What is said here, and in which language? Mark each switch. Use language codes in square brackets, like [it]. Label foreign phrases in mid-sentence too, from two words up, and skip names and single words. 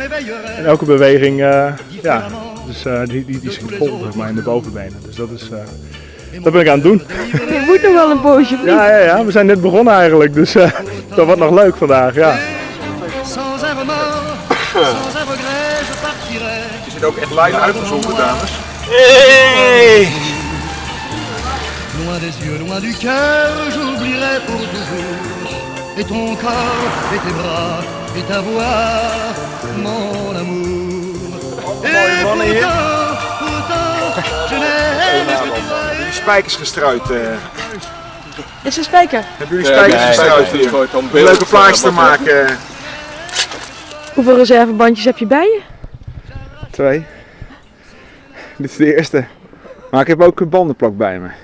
[nl] En elke beweging, dus die schiet vol zeg maar, in de bovenbenen. Dus dat ben ik aan het doen. Je moet nog wel een poosje, vriend. Ja, we zijn net begonnen eigenlijk, dus dat wordt nog leuk vandaag, ja. Is het ook echt live uitgezonden, dames? Hey! [fr] Loin des yeux, loin du cœur, j'oublierai pour toujours. Et ton corps, et tes bras, et ta voix, mon amour. Et pourtant, je n'aime que toi. [nl] Die spijkers gestruid. Is er spijker? Hebben jullie spijkers gestruid hier? Om leuke plaatjes te maken. Hoeveel reservebandjes heb je bij je? 2. Dit is de eerste. Maar ik heb ook een bandenplak bij me.